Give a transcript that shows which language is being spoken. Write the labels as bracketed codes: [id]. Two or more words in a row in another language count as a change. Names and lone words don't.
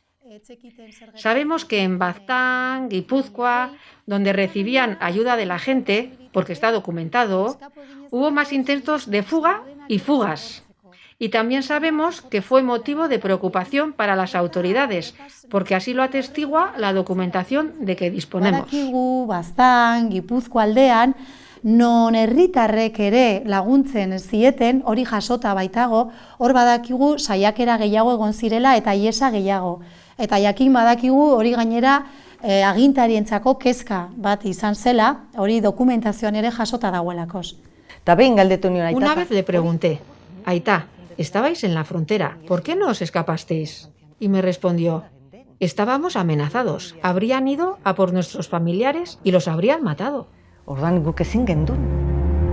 [es] Sabemos que en Baztán, Guipúzcoa, donde recibían ayuda de la gente, porque está documentado, hubo más intentos de fuga y fugas. Y también sabemos que fue motivo de preocupación para las autoridades, porque así lo atestigua la documentación de que disponemos. [eu] Badakigu, Baztán, Gipuzkoa aldean, non herritarrek ere laguntzen zieten, hori jasota baitago, hor badakigu saiakera gehiago egon zirela eta iesa gehiago. Eta jakin badakigu hori gainera agintarientzako kezka bat izan zela, hori dokumentazioan ere jasota dagoelakoz. [es] Una vez le pregunté, Aita, estabais en la frontera, ¿por qué no os escapasteis? Y me respondió, estábamos amenazados, habrían ido a por nuestros familiares y los habrían matado. [eu] Orduan guk ezin gendun.